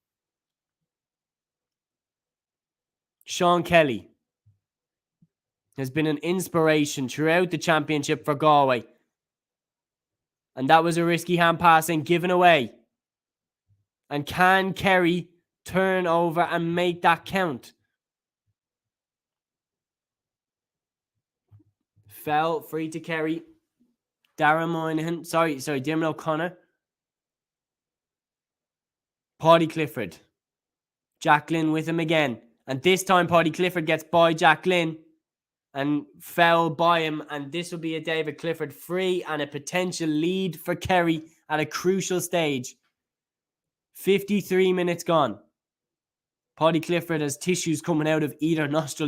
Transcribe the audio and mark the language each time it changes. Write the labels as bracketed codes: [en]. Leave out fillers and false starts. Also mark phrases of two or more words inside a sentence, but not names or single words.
[en] Sean Kelly has been an inspiration throughout the championship for Galway. And that was a risky hand passing given away. And can Kerry turn over and make that count? Fell free to Kerry. Darren Moynihan. Diarmuid O'Connor. Paddy Clifford. Jack Glynn with him again. And this time Paddy Clifford gets by Jack Glynn and fell by him. And this will be a David Clifford free and a potential lead for Kerry at a crucial stage. 53 minutes gone. Paddy Clifford has tissues coming out of either nostril.